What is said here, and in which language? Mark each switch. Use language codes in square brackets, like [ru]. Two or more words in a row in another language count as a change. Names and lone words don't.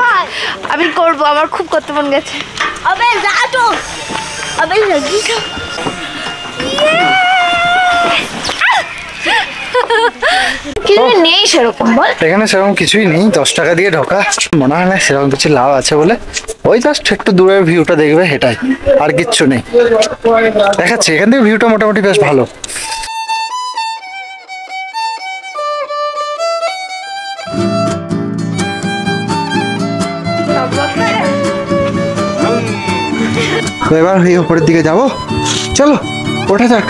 [bn] আমি করব, আমার খুব করতে মন গেছে। [hi] अबे जा तो अबे जल्दी जा [bn] কিছু নেই সেরকম, বল। এখানে সেরকম কিছুই নেই, 10 টাকা দিয়ে ঢোকা, মনে হয় না সেরকম কিছু লাভ আছে বলে। ওই জাস্ট একটু দূরের ভিউটা দেখবে, এটাই, আর কিচ্ছু নেই। দেখাচ্ছি, এখান থেকে ভিউটা মোটামুটি বেশ ভালো। তো এবার এই উপরের দিকে যাবো, চলো ওঠা যাক।